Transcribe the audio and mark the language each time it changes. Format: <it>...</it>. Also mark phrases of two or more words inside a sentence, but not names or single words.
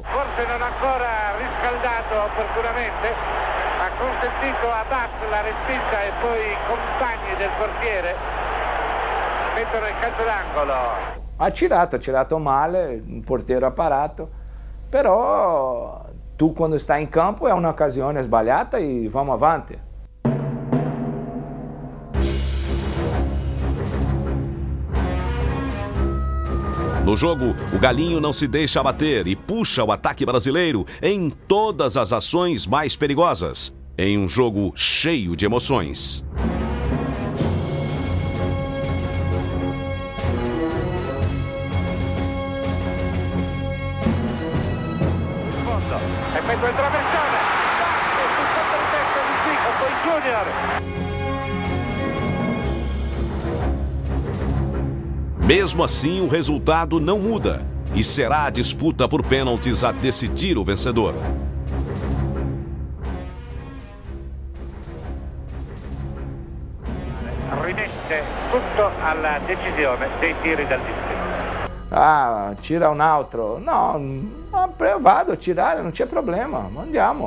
<it>Forse non ancora riscaldato opportunamente, ha consentito a Bass la respinta e poi i compagni del portiere mettono il calcio d'angolo. Ha tirato male, il portiere ha parato, però tu quando stai in campo è un'occasione sbagliata e vamos avanti.</it> <pt>No jogo, o Galinho não se deixa abater e puxa o ataque brasileiro em todas as ações mais perigosas, em um jogo cheio de emoções.</pt> <it>Effetto il traversone, sul fondo di testa di Zico, poi Junior.</it> <pt>Mesmo assim, o resultado não muda e será a disputa por pênaltis a decidir o vencedor.</pt> <it>Rimette tutto alla decisione dei tiri dal distretto. Tira un altro. No, vado a tirare, non c'è problema, andiamo.</it>